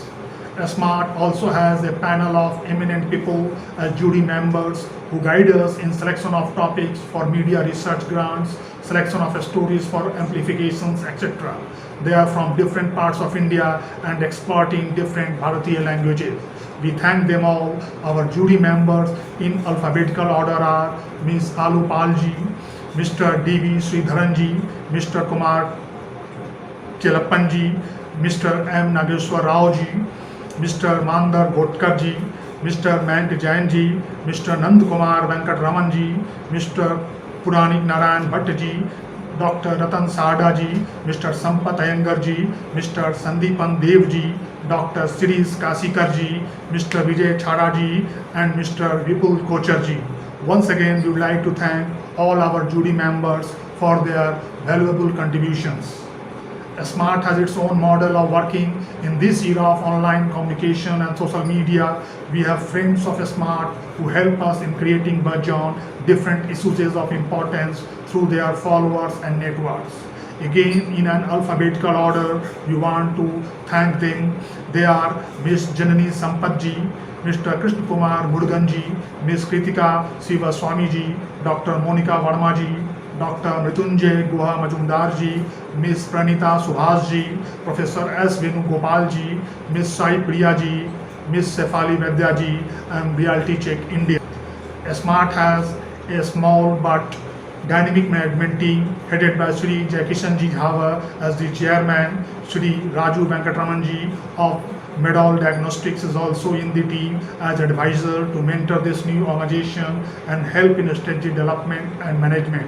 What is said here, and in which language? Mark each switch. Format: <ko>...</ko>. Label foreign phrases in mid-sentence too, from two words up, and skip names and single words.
<en>SMART also has a panel of eminent people as jury members who guide us in selection of topics for media research grants, selection of stories for amplifications, etc. They are from different parts of India and expert in different Bharatiya languages. We thank them all. Our jury members in alphabetical order are Ms. Alu Palji, Mr. D.V. Sridharanji, Mr. Kumar Chelappanji, Mr. M. Nageshwar Raoji, Mr. Mandar Gotkarji, Mr. Mank Jainji, Mr. Nand Kumar Venkat Ramanji, Mr. Puranik Narayan Bhattaji, Dr. Ratan Sadaji, Mr. Sampat Iyengarji, Mr. Sandeepan Devji, Dr. Sirish Kasikarji, Mr. Vijay Chhadaji, and Mr. Vipul Kocharji. Once again, we would like to thank all our jury members for their valuable contributions. SMART has its own model of working in this era of online communication and social media. We have friends of SMART who help us in creating buzz on different issues of importance through their followers and networks. Again, in an alphabetical order, we want to thank them. They are Ms. Janani Sampatji, Mr. Krishna Kumar Muruganji, Ms. Kritika Siva Swamiji, Dr. Monica Varmaji, Dr. Mrityunjay Guha Majumdarji, Ms. Pranita Subhasji, Professor S. Venugopalji, Ms. Sai Priyaji, Ms. Sefali Vedyaji, and Reality Check India. SMART has a small but dynamic management team headed by Shri Jai Kishan Ji Jhawar as the chairman. Shri Raju Venkatramanji of Medall Diagnostics is also in the team as advisor to mentor this new organization and help in strategy development and management.</en>